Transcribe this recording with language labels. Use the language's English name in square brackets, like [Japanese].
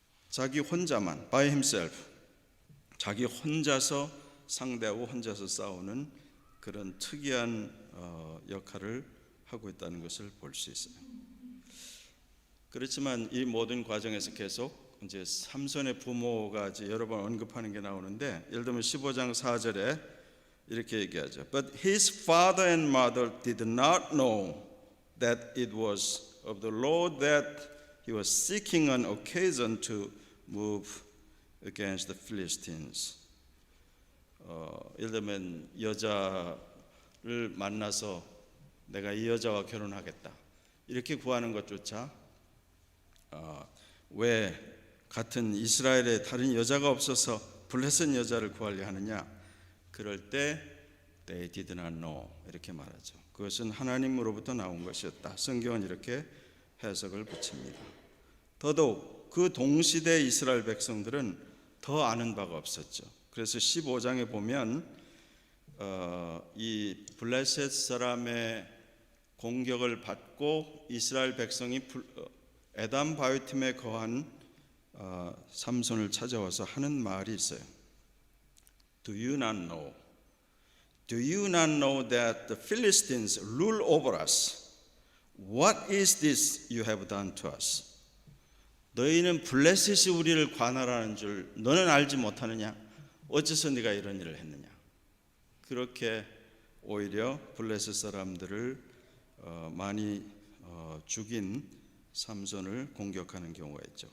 [Korean] 자기 혼자만 [English] by himself [Korean] 자기 혼자서 상대하고 혼자서 싸우는 그런 특이한 역할을 하고 있다는 것을 볼 수 있어요. 그렇지만 이 모든 과정에서 계속 이제 삼손의 부모가 이제 여러 번 언급하는 게 나오는데 예를 들면 15장 4절에 이렇게 얘기하죠. [English] But his father and mother did not know that it was of the Lord that he was seeking an occasion to move against the Philistines. [Korean] 예를 들면 여자를 만나서 내가 이 여자와 결혼하겠다 이렇게 구하는 것조차 왜 같은 이스라엘에 다른 여자가 없어서 블레셋 여자를 구하려 하느냐? 그럴 때 [English] they did not know [Korean] 이렇게 말하죠. 그것은 하나님으로부터 나온 것이었다. 성경은 이렇게 해석을 붙입니다. 더더욱 그 동시대 이스라엘 백성들은 더 아는 바가 없었죠. 그래서 15장에 보면 이 블레셋 사람의 공격을 받고 이스라엘 백성이 에담 바위틈에 거한 삼손을 찾아와서 하는 말이 있어요. [English] Do you not know Do you not know that the Philistines rule over us? What is this you have done to us? [Korean] 너희는 블레셋이 우리를 관할하는 줄 너는 알지 못하느냐? 어째서 네가 이런 일을 했느냐? 그렇게 오히려 블레셋 사람들을 많이 죽인 삼손을 공격하는 경우가 있죠.